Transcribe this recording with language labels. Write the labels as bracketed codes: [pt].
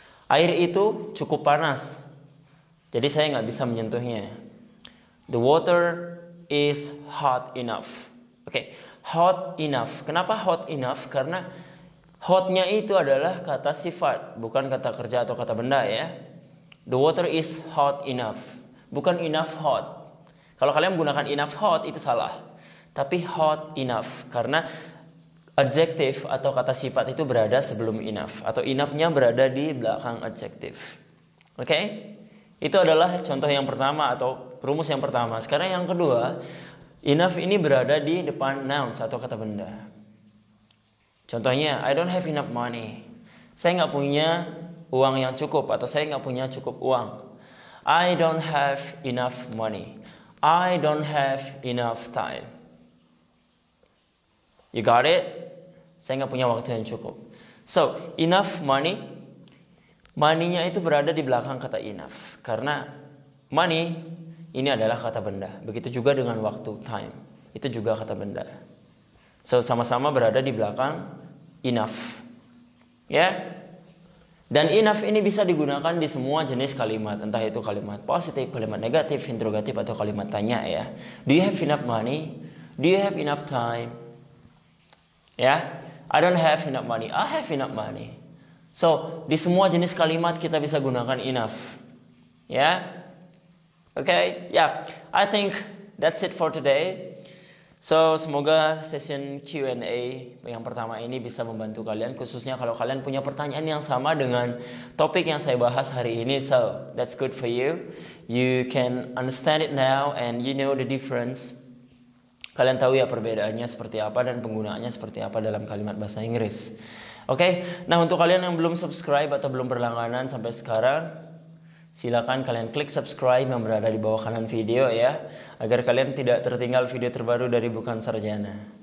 [id] Air itu cukup panas, jadi saya nggak bisa menyentuhnya. [en] The water is hot enough. Oke, hot enough. [id] Kenapa hot enough? Karena hotnya itu adalah kata sifat, bukan kata kerja atau kata benda ya. [en] The water is hot enough, [id] bukan [en] enough hot. [id] Kalau kalian menggunakan enough hot itu salah. Tapi hot enough, karena adjektif atau kata sifat itu berada sebelum enough, atau enough-nya berada di belakang adjektif. Oke? Itu adalah contoh yang pertama atau rumus yang pertama. Sekarang yang kedua, enough ini berada di depan nouns atau kata benda. [en] Contohnya, I don't have enough money. [id] Saya nggak punya uang yang cukup, atau saya nggak punya cukup uang. [en] I don't have enough money. I don't have enough time. You got it? [id] Saya nggak punya waktu yang cukup. So, enough money. Money-nya itu berada di belakang kata enough. Karena money ini adalah kata benda. Begitu juga dengan waktu, time. Itu juga kata benda. So, sama-sama berada di belakang enough. Ya? Dan enough ini bisa digunakan di semua jenis kalimat. Entah itu kalimat positif, kalimat negatif, interrogatif, atau kalimat tanya ya. [en] Do you have enough money? Do you have enough time? Ya, I don't have enough money. I have enough money. [id] So, di semua jenis kalimat kita bisa gunakan enough. [en] Ya, okay, yeah. I think that's it for today. [id] So, semoga session Q&A yang pertama ini bisa membantu kalian, khususnya kalau kalian punya pertanyaan yang sama dengan topik yang saya bahas hari ini. [en] So, that's good for you. You can understand it now and you know the difference. [id] Kalian tahu ya perbedaannya seperti apa dan penggunaannya seperti apa dalam kalimat bahasa Inggris. Oke, nah untuk kalian yang belum subscribe atau belum berlangganan sampai sekarang, silakan kalian klik subscribe yang berada di bawah kanan video ya, agar kalian tidak tertinggal video terbaru dari Bukan Sarjana.